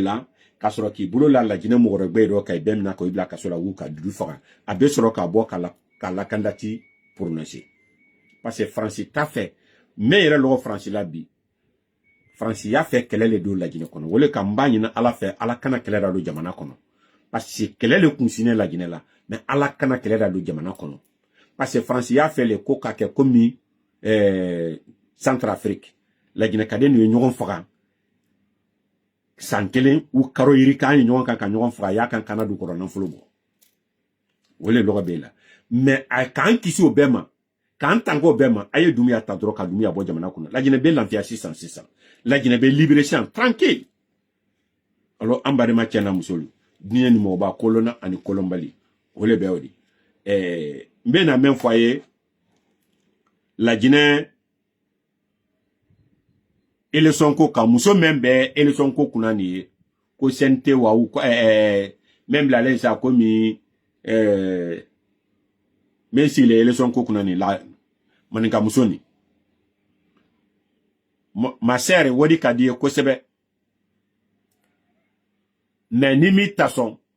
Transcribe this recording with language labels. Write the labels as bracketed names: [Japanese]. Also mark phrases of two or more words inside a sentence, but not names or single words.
[Bambara] ila ka sɔrɔ k'i bolo la Laginɛ mɔgɔ gbɛ dɔ ka i bɛɛ mina ko i bila kaso la wu ka dudu faga a bɛ sɔrɔ ka bɔ ka la kandidati prononcer [French] parce que [Bambara] France t'a fɛ mais yɛrɛ lɔgɔ France la bi France y'a fɛ kɛlɛ le don Laginɛ kɔnɔ wole ka n b'a ɲini Ala fɛ Ala kana kɛlɛ da don jamana kɔnɔ [French] parce que [Bambara] kɛlɛ le kun sinnen Laginɛ la mais Ala kana kɛlɛ da don jamana kɔnɔ [French] parce que [Bambara] France y'a fait le ko ka kɛ komi Centrafrique Laginɛ kaden ye ɲɔgɔn faga san kelen u karo yiri kan ye ɲɔgɔn kan ka ɲɔgɔn faga y'a kan kana du kɔrɔ nafolo bɔ wole lɔgɔ bɛ la mais a k'an kisi o bɛɛ ma k'an tango o bɛɛ ma a ye Doumbouya ta dɔrɔn ka Doumbouya bɔ jamana kɔnɔ Laginɛ bɛ lafiya sisan Laginɛ bɛ libéré sisan [French] tranquille alors [Bambara] an balima cɛ n'a muso diɲɛ ni mɔgɔba kolonna ani kolonbali o le bɛ o de n bɛ na min fɔ a ye Laginɛ élection ko kan muso min bɛ élection ko kunna nin ye ko CNT wa min bilalen sa komi min sigilen élection ko kunna nin la maninka muso nin [French] ma sœur [Bambara] wadi ka di ye kosɛbɛ mais ni mi ta sɔn